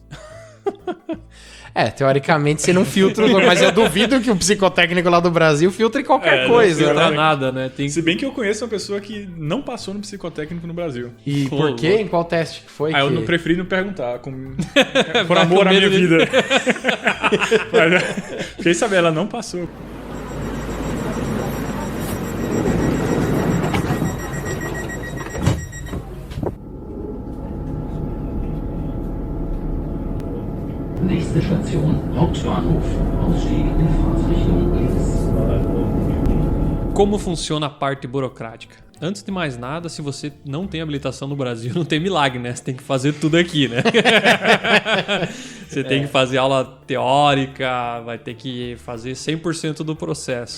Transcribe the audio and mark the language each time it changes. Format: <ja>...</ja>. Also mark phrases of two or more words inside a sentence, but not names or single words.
<pt>Teoricamente você não filtra, mas eu duvido que o psicotécnico lá do Brasil filtre qualquer coisa, Não né? filtra nada, né? Se bem que eu conheço uma pessoa que não passou no psicotécnico no Brasil. E por quê? Em qual teste que foi? Eu que... não preferi não perguntar. Por amor à minha vida. Fiquei sabendo, ela não passou.</pt> <de>Nächste Station, Hauptbahnhof. Ausstieg in Fahrtrichtung links.</de> <pt>Como funciona a parte burocrática? Antes de mais nada, se você não tem habilitação no Brasil, não tem milagre, né? Você tem que fazer tudo aqui, né? Você tem que fazer aula teórica, vai ter que fazer 100% do processo.</pt>